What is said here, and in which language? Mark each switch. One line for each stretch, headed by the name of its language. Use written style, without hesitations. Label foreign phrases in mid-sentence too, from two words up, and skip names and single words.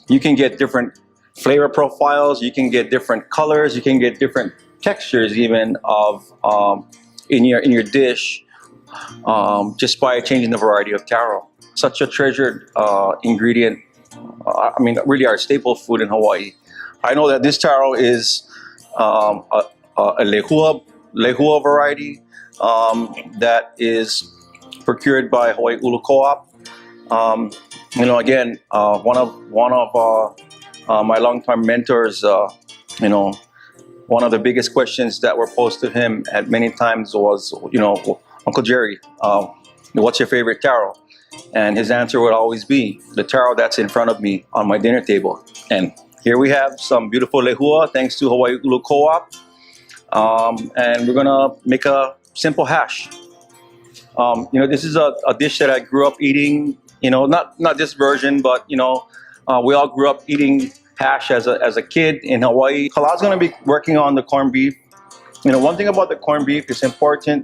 English: You can get different flavor profiles, you can get different colors, you can get different textures even of in your dish just by changing the variety of taro. Such a treasured ingredient. I mean, really our staple food in Hawaii. I know that this taro is a lehua variety that is procured by Hawaii ʻulu Co-op. You know, again, one of my longtime mentors, you know, one of the biggest questions that were posed to him at many times was, you know, Uncle Jerry, what's your favorite taro? And his answer would always be the taro that's in front of me on my dinner table. And here we have some beautiful lehua, thanks to Hawaii ʻulu Co-op. And we're gonna make a simple hash. You know, this is a dish that I grew up eating. You know, not this version, but you know, we all grew up eating hash as a kid in Hawaii. Kalā's gonna be working on the corned beef. You know, one thing about the corned beef is important.